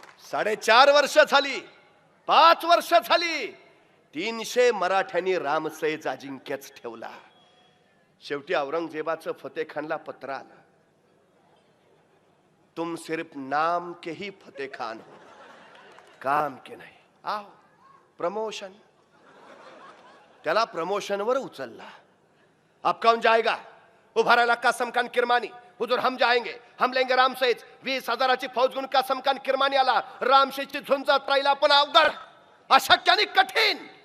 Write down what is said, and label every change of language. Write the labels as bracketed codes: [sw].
[mr] 4.5 वर्ष झाली, 5 वर्ष झाली, 300 मराठ्यांनी रामसेज अजिंक्यच ठेवला. शेवटी औरंगजेबाचं फतेह खानला पत्र आलं. [hi] तुम सिर्फ नाम के ही फतेह खान हो, काम के नहीं. आओ प्रमोशन. [mr] त्याला प्रमोशन वर उचलला. [hi] अब कौन जाएगा. [mr] उभा राहिला कासम खान किरमानी. [hi] हुजूर हम जाएंगे. हम लेंगे रामसेज. [mr] 20,000ची फौज घेऊन कासम खान किरमानी आला. रामसेजची झुंजत राहिला पण अवघड, अशक्याने कठीण.